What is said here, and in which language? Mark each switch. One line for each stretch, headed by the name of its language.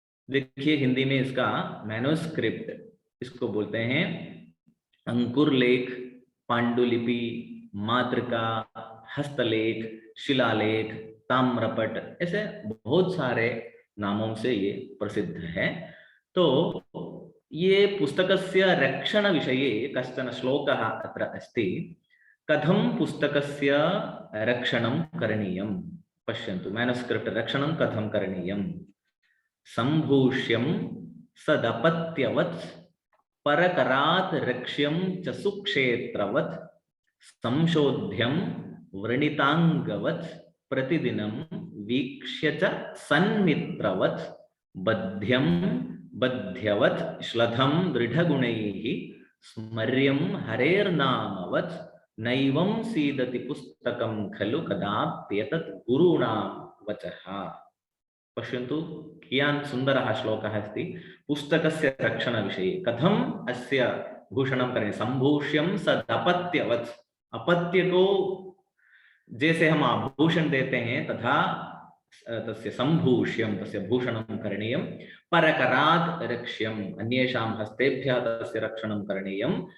Hindi: देखिए हिंदी में इसका मैन्युस्क्रिप्ट, इसको बोलते हैं अंकुर लेख, पांडुलिपि, मातृका, हस्तलेख, शिलालेख, ताम्रपट, ऐसे बहुत सारे नामों से ये प्रसिद्ध है। तो ये
Sanskrit: पुस्तकस्य रक्षण विषये कश्चन श्लोकः अत्र अस्ति। कथं पुस्तकस्य रक्षणं करणीयं? पश्यन्तु, मैनुस्क्रिप्ट रक्षणं कथं करणीयं? संभूष्यं सदपत्यवत् परकरात् रक्ष्यं च सुक्षेत्रवत् संशोध्यं व्रणितांगवत् प्रतिदिनं वीक्ष्य च सन्मित्रवत् बध्यं बध्यवत् श्लथं दृढगुणैः स्मर्यं हरेर्नामवत् नैवं सीदति पुस्तकं खलु कदाप्येतत् गुरूणां वचः। पश्यन्तु कियान् सुन्दरः श्लोकः अस्ति। पुस्तकस्य रक्षणविषये कथम् अस्य भूषणं करें? संभूष्यं सदपत्यवत्,
Hindi: अपत्य को जैसे हम आभूषण देते हैं
Sanskrit: तथा तस्य संभूष्यं, तस्य भूषणं करणीयं। परकरात् रक्ष्यम्, अन्येषां हस्तेभ्यः तस्य रक्षणं करणीयं।